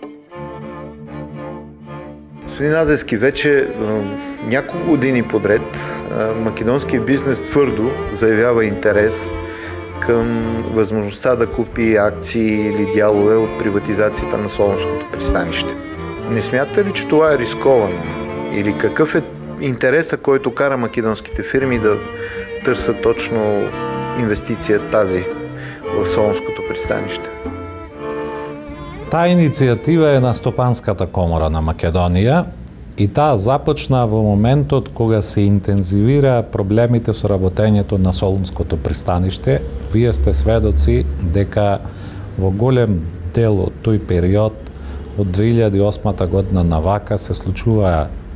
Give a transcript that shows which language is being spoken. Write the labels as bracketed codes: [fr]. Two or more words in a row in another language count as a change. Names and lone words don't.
[bg] Господин Азевски, вече няколко години подред македонският бизнес твърдо заявява интерес към възможността да купи акции или дялове от приватизацията на Солунското пристанище. Не смятате ли, че това е рисковано? Или какъв е интересът, който кара македонските фирми да търсят точно инвестиция тази в Солунското пристанище? [mk] Таа иницијатива е на Стопанската комора на Македонија и таа започна во моментот кога се интензивира проблемите со работењето на Солунското пристаниште. Вие сте сведоци дека во голем дел од тој период од 2008 година навака се случува